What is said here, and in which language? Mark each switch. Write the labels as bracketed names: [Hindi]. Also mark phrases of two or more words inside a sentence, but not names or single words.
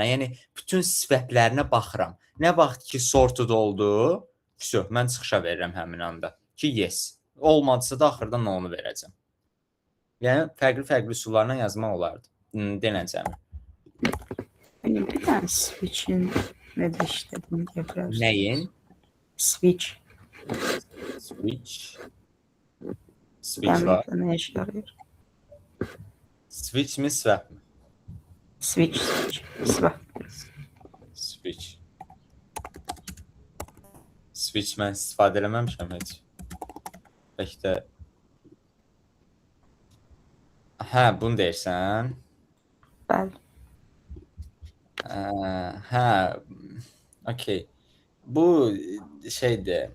[Azerbaijani] Yəni bütün swap-lərinə baxıram. Nə vaxt ki sorted oldu, vəsə mən çıxışa verirəm həmin anda ki, yes. Olmadısa da axırda onu verəcəm. Yəni fərqli-fərqli üsullarla yazmaq olardı. Denəcəm. Yəni bir dənə switch-in necə işlədiyini deyə bilərsiniz. Nəyin? Switch. Switch Yəni var. nə işə yarayır? Switch mi, swap mı? Switch. Swap. Switch. switch mən istifadə eləməmişəm heç. Bəlkə də hə, bunu deyirsən? Bəli. Hə, okey. Bu şeydir.